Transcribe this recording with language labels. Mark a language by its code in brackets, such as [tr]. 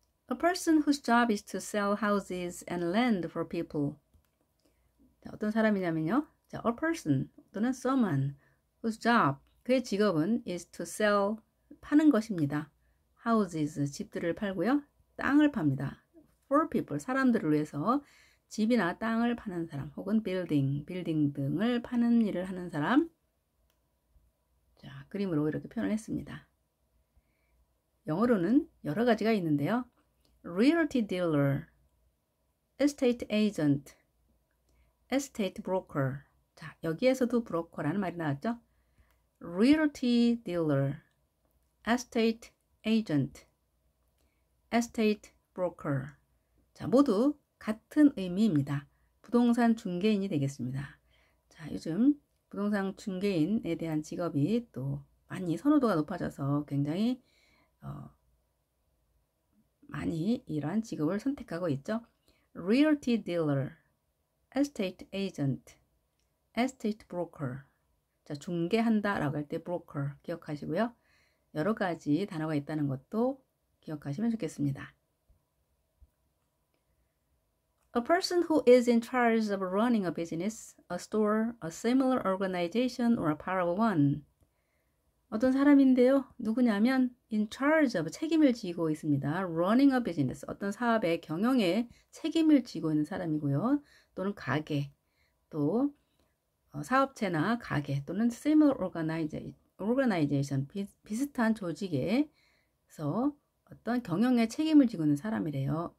[en] A person whose job is to sell houses and land for people. [ko] 자, 어떤 사람이냐면요. 자, [en] a person [ko] 또는 [en] someone whose job, [ko] 그의 직업은 [en] is to sell, [ko] 파는 것입니다. houses, 집들을 팔고요. 땅을 팝니다. [en] for people, [ko] 사람들을 위해서 집이나 땅을 파는 사람 혹은 빌딩 등을 파는 일을 하는 사람. 자, 그림으로 이렇게 표현을 했습니다. 영어로는 여러 가지가 있는데요. [en] realty dealer, estate agent, estate broker. [ko] 자, 여기에서도 브로커라는 말이 나왔죠. [en] realty dealer, estate agent, estate broker. [ko] 자, 모두 같은 의미입니다. 부동산 중개인이 되겠습니다. 자, 요즘 부동산 중개인에 대한 직업이 또 많이 선호도가 높아져서 굉장히 많이 이러한 직업을 선택하고 있죠. [en] realty dealer, estate agent, estate broker. [ko] 자, 중개한다 라고 할 때 broker 기억하시고요. 여러 가지 단어가 있다는 것도 기억하시면 좋겠습니다. [en] A person who is in charge of running a business, a store, a similar organization, or a part of one. [ko] 어떤 사람인데요. 누구냐면 [en] in charge of, [ko] 책임을 지고 있습니다. [en] running a business, [ko] 어떤 사업의 경영에 책임을 지고 있는 사람이고요. 또는 가게, 또 사업체나 가게, 또는 [en] similar organization, [ko] 비슷한 조직에서 어떤 경영에 책임을 지고 있는 사람이래요.